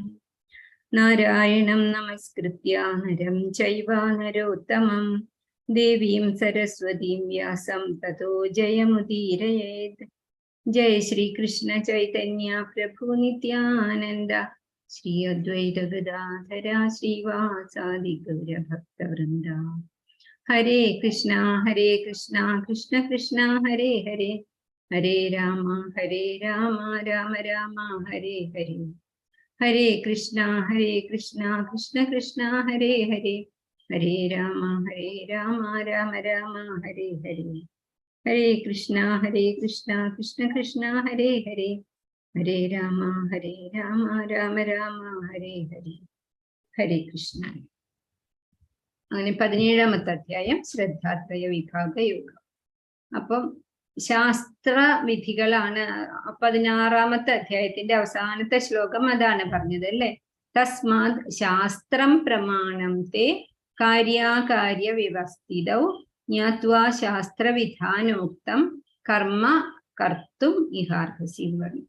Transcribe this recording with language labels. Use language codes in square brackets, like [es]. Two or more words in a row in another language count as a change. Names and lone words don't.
[sa] നാരായണം നമസ്കൃത്യ നരം ചൈവ നരോത്തമം ദേവീം സരസ്വതീം വ്യാസം തതോ ജയമുദീരയേത്. ജയ ശ്രീകൃഷ്ണ ചൈതന്യ പ്രഭു നിത്യാനന്ദ ശ്രീ അദ്വൈത ഗദാധര ശ്രീവാസാദി ഗൗരഭക്തവൃന്ദ. ഹരേ കൃഷ്ണ കൃഷ്ണ കൃഷ്ണ ഹരേ ഹരേ, ഹരേ രാമ രാമ രാമ ഹരേ ഹരേ. ഹരേ കൃഷ്ണ കൃഷ്ണ കൃഷ്ണ ഹരേ ഹരേ, ഹരേ രാമ രാമ രാമ ഹരേ ഹരേ. ഹരേ കൃഷ്ണ കൃഷ്ണ കൃഷ്ണ ഹരേ ഹരേ, ഹരേ രാമ രാമ രാമ ഹരേ ഹരേ. ഹരേ കൃഷ്ണ. [ml] അങ്ങനെ 17-ാമത്തെ അധ്യായം ശ്രദ്ധാത്രയ വിഭാഗ യോഗം. അപ്പം ശാസ്ത്ര വിധികളാണ്. 16-ാമത്തെ അധ്യായത്തിന്റെ അവസാനത്തെ ശ്ലോകം അതാണ് പറഞ്ഞത് അല്ലെ. [sa] തസ്മാത് ശാസ്ത്രം പ്രമാണം തേ കാര്യാകാര്യ വ്യവസ്ഥിതൗ ജ്ഞാത്വാ ശാസ്ത്രവിധാനോക്തം കർമ്മ കർത്തും ഇഹാർഹസി [ml] എന്ന് പറഞ്ഞു.